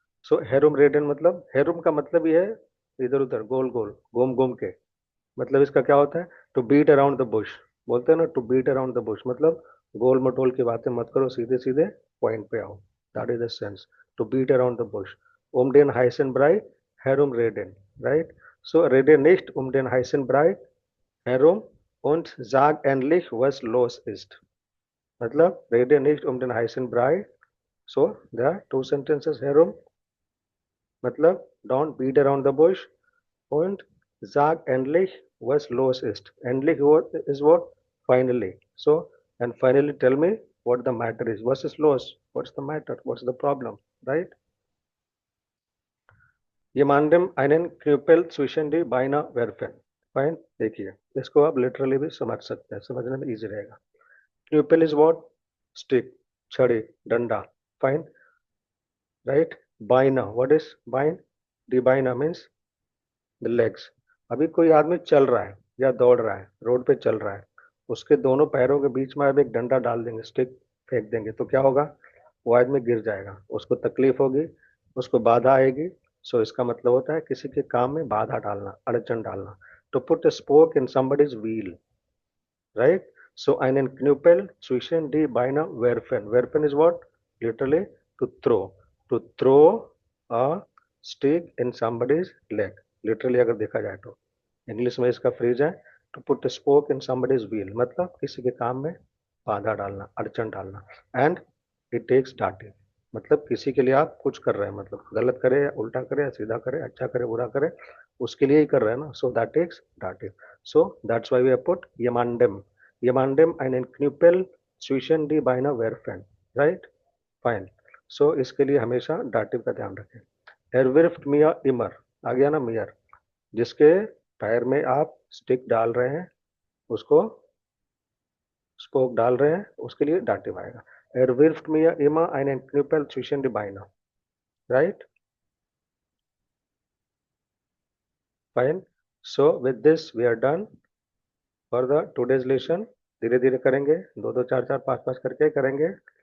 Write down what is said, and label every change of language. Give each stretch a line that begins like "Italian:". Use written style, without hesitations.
Hindi: सो हेरुम रेडन मतलब, हेरुम का मतलब ये है इधर उधर, गोल गोल, घूम घूम के। मतलब इसका क्या होता है?
English: To beat around the bush.
Hindi: बोलते हैं ना,
English: to beat around the bush,
Hindi: मतलब गोल मटोल की बातें मत करो, सीधे सीधे पॉइंट पे आओ।
English: That is the sense, to beat around the bush.
German: um den heißen Brei herum reden, right? So rede nicht um den heißen Brei herum und sag endlich was los ist, मतलब rede nicht um den heißen Brei.
English: So there are two sentences, herum मतलब don't beat around the bush,
German: und sag endlich was los ist.
English: Endlich is what? Finally. So, and finally tell me what the matter is. What is los? What's the matter? What's the problem? Right?
German: Jemandem einen Knüppel zwischen die Beine werfen.
Hindi: Fine, देखिए इसको आप literally भी समझ सकते हैं, समझने में easy रहेगा.
English: Knüppel is what?
Hindi: Stick, छड़ी, डंडा. Fine, right.
English: बाइना, what is बाइन? The बाइना मीन्स द लेग्स.
Hindi: अभी कोई आदमी चल रहा है या दौड़ रहा है, रोड पे चल रहा है, उसके दोनों पैरों के बीच में आप एक डंडा डाल देंगे, स्टिक फेंक देंगे, तो क्या होगा? वो आदमी गिर जाएगा, उसको तकलीफ होगी, उसको बाधा आएगी. सो इसका मतलब होता है किसी के काम में बाधा डालना, अड़चन डालना.
English: To put spoke in somebody's wheel, right?
German: So einen Knüppel zwischen die Beine werfen.
English: Werfen is what? Literally to throw. To throw a stick in somebody's leg.
Hindi: Literally अगर देखा जाए तो इंग्लिश में इसका फ्रेज है
English: to put spoke in somebody's wheel,
Hindi: मतलब किसी के काम में बाधा डालना, अड़चन डालना.
English: and it takes daunting,
Hindi: मतलब किसी के लिए आप कुछ कर रहे हैं, मतलब गलत करे या उल्टा करे या सीधा करे, अच्छा करे बुरा करे, उसके लिए ही कर रहे हैं ना.
English: So that takes daunting. So that's why we have put jemandem.
German: Jemandem einen Knüppel zwischen die Beine werfen.
English: Right? Fine.
Hindi: So इसके लिए हमेशा डाटिव का ध्यान रखें.
German: Er wirft mir immer.
Hindi: आ गया ना
German: mir.
Hindi: जिसके पैर में आप स्टिक डाल रहे हैं, उसको स्पोक डाल रहे हैं, उसके लिए डाटिव आएगा.
German: Er wirft mir immer einen Knüppel zwischen die Beine.
English: Right? Fine. So with this we are done for the today's lesson.
Hindi: धीरे धीरे करेंगे, दो दो चार चार पाँच पाँच करके करेंगे.